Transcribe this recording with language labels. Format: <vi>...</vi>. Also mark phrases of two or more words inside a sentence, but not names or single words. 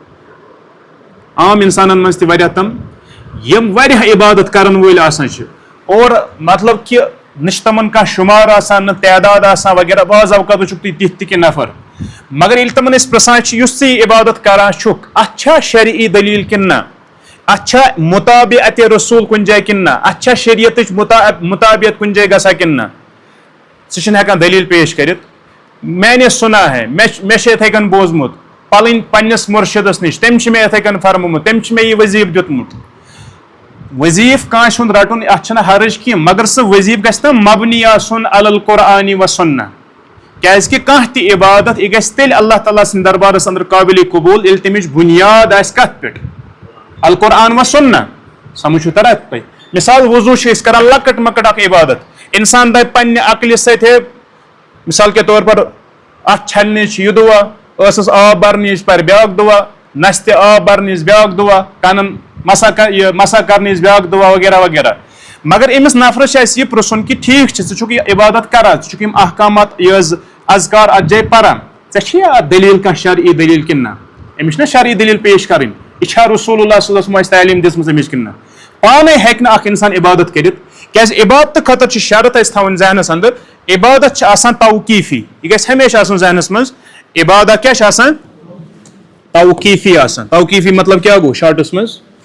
<ks>عام انسانن منٛز تہِ واریاہ تِم یِم واریاہ عبادت کرن وٲلۍ آسان چھِ اور مطلب کہ نہ تمن کانٛہہ شُمار آسان نہ تعداد آسان وغیرہ بعض اوقات وٕچھُکھ تُہۍ تِتھۍ تہِ کینٛہہ نفر مگر ییٚلہِ تمن أسۍ پرژھان چھِ یُس ژٕ عبادت کران چھُکھ اتھ چھا شرعی دلیل کِنہٕ نہ اتھ چھا مطابعت رسول کُنہِ جایہِ کِنہٕ نہ اتھ چھا شریعتٕچ مطابعت کُنہِ جایہِ گژھان کِنہٕ نہ ژٕ چھُنہٕ ہٮ۪کان دلیل پیش کٔرِتھ</ks> <ur>میں نے سنا ہے</ur> <ks>میں اتھے کن بوزمت پلن پنس مرشدس نش تم میں اتھے کن فرمومت تم میں یہ وظیف دیتمت وظیف کانس ہند رٹن اتھ حرج کی مگر سہ وظیف گژھِ نہ مبنی آسن</ks> <ar>علی القرآن و سنہ</ar> <ks>کیاز کہ کانٛہہ تہِ عبادت یہ گژھِ تیٚلہِ اللہ تعالیٰ سٕنٛدِ دربارس اندر قابل قبول ییٚلہِ تمِچ بنیاد آسہِ کتھ پٮ۪ٹھ</ks> <ar>القرآن و سنہ</ar> <ks>سمجھ چھُ تران تۄہہِ مثال وضوٗ چھِ أسۍ کران لۄکٕٹ مۄکٕٹ اکھ عبادت انسان دپہِ پننہِ عقلہِ سۭتۍ ہے</ks> <ur>مثال کے طور پر</ur> <ks>اتھ چھلنٕچ یہِ دُعا ٲسس آب برنٕچ پرِ بیاکھ دُعا نستہِ آب برنٕچ بیاکھ دُعا کنن مسا کرنٕچ بیاکھ دُعا وغیرہ وغیرہ مگر أمِس نفرس چھُ اَسہِ یہِ پرٛژھُن کہِ ٹھیٖک چھُ ژٕ چھُکھ یہِ عبادت کران ژٕ چھُکھ یِم احکامات یہِ حظ اذکار اتھ جایہِ پران ژےٚ چھِ اَتھ دلیٖل کانٛہہ شرعی دلیٖل کِنہٕ نہ أمِس چھِ نہ شرعی دلیٖل پیش کرٕنۍ یہِ چھا رسول اللہ</ks> <ar>صلی اللہ علیہ وسلم</ar> <ks>اَسہِ تعلیٖم دِژمٕژ أمِس کِنہٕ نہ پانے ہیٚکہِ نہٕ اکھ انسان عبادت کٔرِتھ کیازِ عبادتہٕ خٲطرٕ چھِ شرط اَسہِ تھاوٕنۍ ذہنس اندر عبادت چھِ آسان توقیٖفی یہِ گژھِ ہمیشہِ آسُن ذہنس منٛز عبادت کیاہ چھِ آسان توقیٖفی آسان توقیٖفی مطلب کیاہ گوٚو شاٹس منٛز</ks>